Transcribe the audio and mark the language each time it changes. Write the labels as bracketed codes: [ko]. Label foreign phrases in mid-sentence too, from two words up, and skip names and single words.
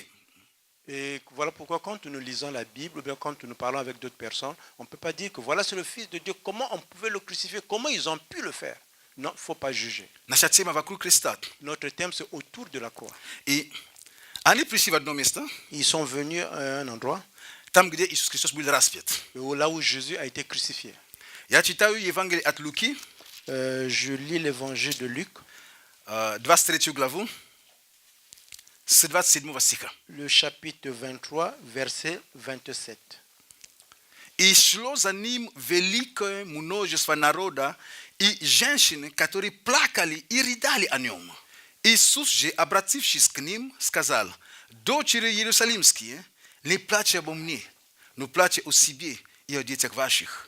[fr] Et voilà pourquoi quand nous lisons la Bible, ou bien quand nous parlons avec d'autres personnes, on ne peut pas dire que voilà c'est le Fils de Dieu, comment on pouvait le crucifier, comment ils ont pu le faire. Non, il ne faut pas juger. [ru] Наша тема вокруг креста. [fr] Notre thème c'est autour de la croix. [ru] И они пришли в одно место, [fr] Ils sont venus à un endroit [ru] там, где Иисус Христос был распят. [fr] là où Jésus a été crucifié. [ru] Я читаю Евангелие от Луки, [fr] Je lis l'évangile de Luc, [ru] 23 главу, с 27 стиха. [fr] le chapitre 23, verset 27. [ru] И шло за ним великое множество народа и женщины, которые плакали и рыдали о нем. Иисус же, обратившись к ним, сказал: дочери Иерусалимские, не плачьте обо мне, но плачьте о себе и о детях ваших.